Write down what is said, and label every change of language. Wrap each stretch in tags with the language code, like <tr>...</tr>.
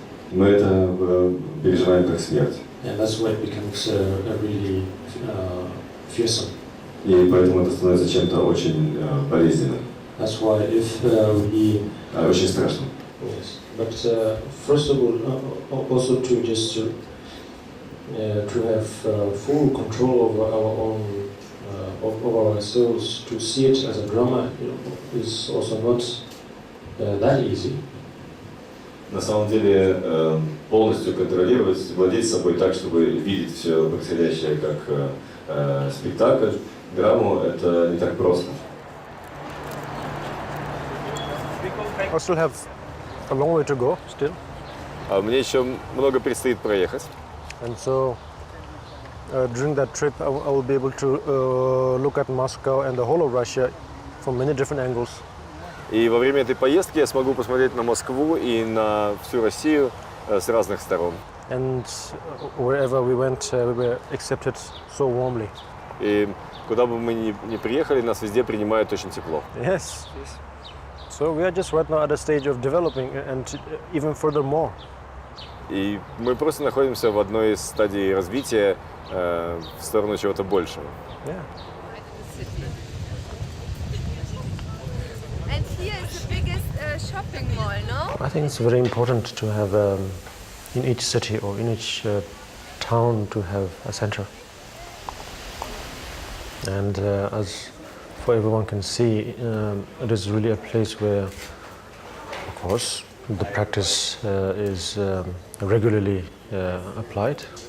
<ru>мы это переживаем как смерть.</ru> <en>And that's why it becomes really fearsome.</en> <ru>И поэтому это становится чем-то очень болезненным.</ru> <en>That's why if we...</en> <ru>Очень страшным.</ru> <en>Yes. But first of all, also to just to have full control over our own, over ourselves, to see it as a drama, is also not that easy.</en> <ru>На самом деле полностью контролировать, владеть собой так, чтобы видеть все происходящее как спектакль, драму, это не так просто.</ru> <en>I still have a long way to go still.</en> <ru>Мне еще много предстоит проехать.</ru> <en>And so during that trip I will be able to look at Moscow and the whole of Russia from many different angles.</en> <ru>И во время этой поездки я смогу посмотреть на Москву и на всю Россию с разных сторон.</ru> <en>And wherever we went, we were accepted so warmly.</en> <ru>И куда бы мы ни приехали, нас везде принимают очень тепло.</ru> <en>Yes. So we are just right now at a stage of developing and even furthermore.</en> <ru>И мы просто находимся в одной из стадий развития в сторону чего-то большего.</ru> <en>Yeah. And here is the biggest shopping mall, no? I think it's very important to have in each city or in each town to have a center. And as for everyone can see, it is really a place where, of course, the practice is regularly applied.</en>